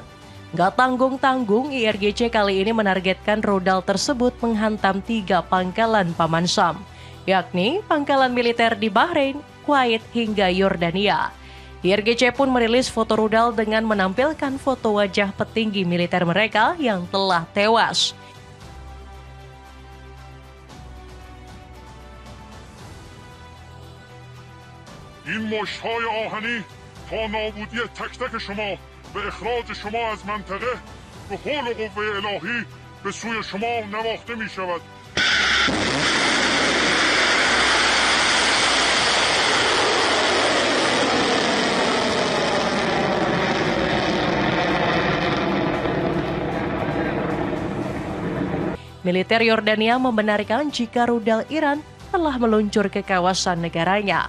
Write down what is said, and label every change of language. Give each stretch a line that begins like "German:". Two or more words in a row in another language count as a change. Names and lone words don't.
Indonesian: Gak tanggung-tanggung, IRGC kali ini menargetkan rudal tersebut menghantam 3 pangkalan Paman Sam, yakni pangkalan militer di Bahrain, Kuwait, hingga Yordania. IRGC pun merilis foto rudal dengan menampilkan foto wajah petinggi militer mereka yang telah tewas.
Persian: این مشت‌های آهنی تا نابودی تک تک شما و اخراج شما از منطقه به حول و قوه الهی به سوی شما نواخته می شود.
Indonesian: Militer Yordania membenarkan jika rudal Iran telah meluncur ke kawasan negaranya.